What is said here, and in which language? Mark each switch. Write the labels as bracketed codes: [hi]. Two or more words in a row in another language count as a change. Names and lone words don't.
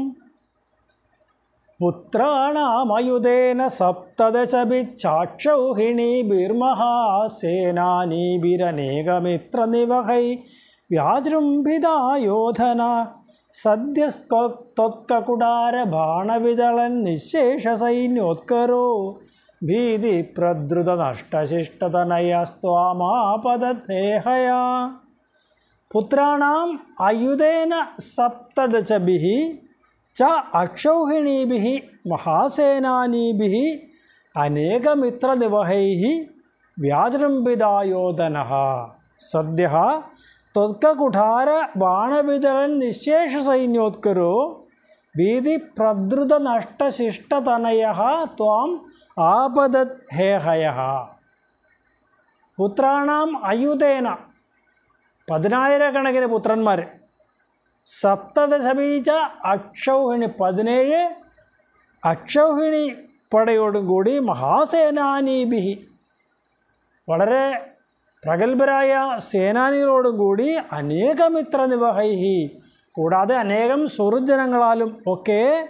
[sa] പുത്രാണാമയുധേന സപ്തദശഭിക്ഷാക്ഷൗഹിണീഭിർമഹാസേനാനീഭിരനേകമിത്രനിവഹൈ വ്യാജൃംഭിതായോധന സദ്യസ്ത്വത്കകുടാരബാണവിദളൻ നിശേഷസൈന്യോത്കരോ ഭീതിപ്രദ്രുതനഷ്ടശിഷ്ടതനയസ്ത്വാമാപദദേഹയാ. പുത്രാണാം അയുധേന സപ്തദശഭിः च अक्षौहिणीभिः महासेनानीभिः अनेकमित्रनिवहैः व्याजृम्भिदायोधनः सद्यः त्वत्ककुठारबाणविदलन् निःशेषसैन्योत्करो भीतिप्रद्रुतनष्टशिष्टतनयः त्वाम् आपदद्धेहयः. പുത്രാണാം അയുധേന [ml] 10,000 പുത്രന്മാർ, [sa] സപ്തദശബീജ അക്ഷൗഹിണി [ml] 17 അക്ഷൗഹിണി പടയോടും കൂടി മഹാസേനാനീഭിഹി വളരെ പ്രഗത്ഭരായ സേനാനികളോടും കൂടി [sa] അനേകമിത്ര നിവഹൈഹി [ml] കൂടാതെ അനേകം സുഹൃജനങ്ങളാലും ഒക്കെ